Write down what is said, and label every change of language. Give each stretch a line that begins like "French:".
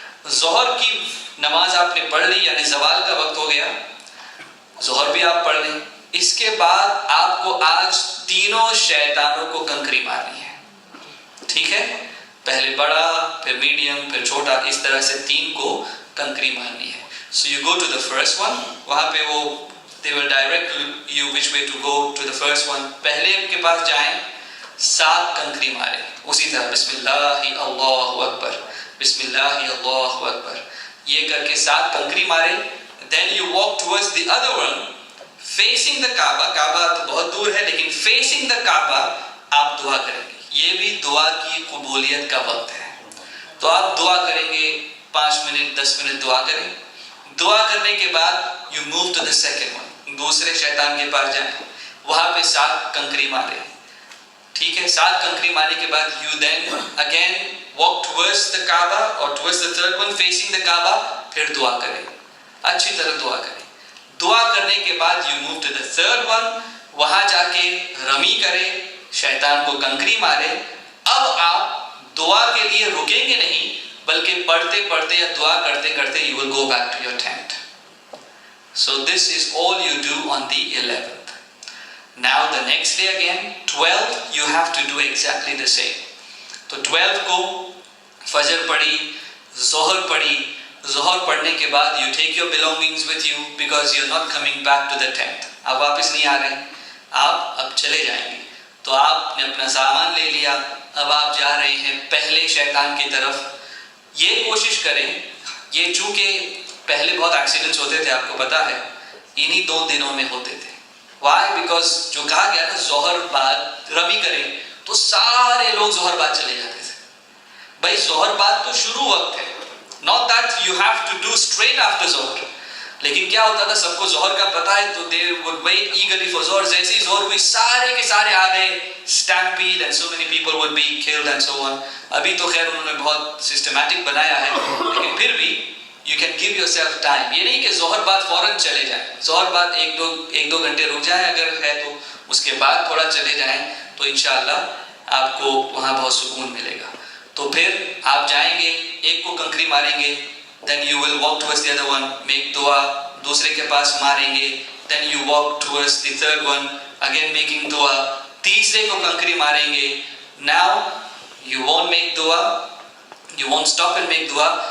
Urdu: ظہر کی نماز آپ نے پڑھ لی, یعنی زوال کا وقت ہو گیا, ظہر بھی آپ پڑھ لیں. اس کے بعد آپ کو آج تینوں شیطانوں کو کنکری مارنی ہے, ٹھیک ہے. پہلے بڑا, پھر میڈیم, پھر چھوٹا, اس طرح سے 3 کو کنکری مارنی ہے.
English: So you go to the first one.
Urdu: وہاں پہ وہ
English: they will direct you which way to go to the first one.
Urdu: پہلے کے پاس جائیں, 7 کنکری مارے اسی طرح, بسم اللہ اللہ اکبر, بسم اللہ اللہ اکبر, یہ کر کے 7 کنکری مارے.
English: Then you walk towards the other one facing the Kaaba.
Urdu: کعبہ تو بہت دور ہے, لیکن
English: facing the Kaaba
Urdu: آپ دعا کریں گے. یہ بھی دعا کی قبولیت کا وقت ہے, تو آپ دعا کریں گے 5 منٹ 10 منٹ دعا کریں. دعا کرنے کے بعد
English: you move to the second one,
Urdu: دوسرے شیطان کے پاس جائیں, وہاں پہ 7 کنکری ماریں. ٹھیک ہے, 7 کنکری مارنے کے بعد
English: you then again walk towards the Kaaba
Urdu: اور towards the third one facing the کعبہ, پھر دعا کریں, اچھی طرح دعا کریں. دعا کرنے کے بعد you move to the third one, وہاں جا کے رمی کریں, شیطان کو کنکری مارے. اب آپ دعا کے لیے رکیں گے نہیں, بلکہ پڑھتے پڑھتے یا دعا کرتے کرتے
English: you will go back to your tent. So this is all you do on the 11th. Now the next day again, 12th, you have to do exactly the same.
Urdu: تو 12 کو فجر پڑھی, ظہر پڑھی, ظہر پڑھنے کے بعد
English: you take your belongings with you because you're not coming back to the tent.
Urdu: آپ واپس نہیں آ رہے, آپ اب چلے جائیں گے. تو آپ نے اپنا سامان لے لیا, اب آپ جا رہے ہیں پہلے شیطان کی طرف. یہ کوشش کریں, یہ چونکہ پہلے بہت ایکسیڈنٹس ہوتے تھے آپ کو پتا ہے, انہی 2 دنوں میں ہوتے تھے.
English: Why? Because
Urdu: جو کہا گیا نا ظہر بعد رمی کریں, تو سارے لوگ ظہر بعد چلے جاتے تھے. بھائی ظہر بعد تو شروع وقت ہے,
English: not that you have to do straight after ظہر.
Urdu: لیکن کیا ہوتا تھا, سب کو ظہر کا پتا ہے, تو
English: they would wait eagerly for
Urdu: ظہر. جیسے ہی ظہر ہوئی سارے کے سارے آ گئے,
English: stampede and so many people would be killed and so on.
Urdu: ابھی تو خیر انہوں نے بہت سسٹمیٹک بنایا ہے, لیکن پھر بھی
English: you can give yourself time.
Urdu: یہ نہیں کہ ظہر بعد فوراً چلے جائیں, ظہر بعد ایک دو گھنٹے رک جائیں اگر ہے تو, اس کے بعد تھوڑا چلے جائیں, تو انشاءاللہ آپ کو وہاں بہت سکون ملے گا. تو پھر آپ جائیں گے, ایک کو کنکری ماریں گے,
English: then you will walk towards the other one, make dua,
Urdu: دوسرے کے پاس ماریں گے,
English: then you walk towards the third one, again making dua,
Urdu: تیسرے کو کنکری ماریں گے.
English: Now you won't make dua, you won't stop and make dua.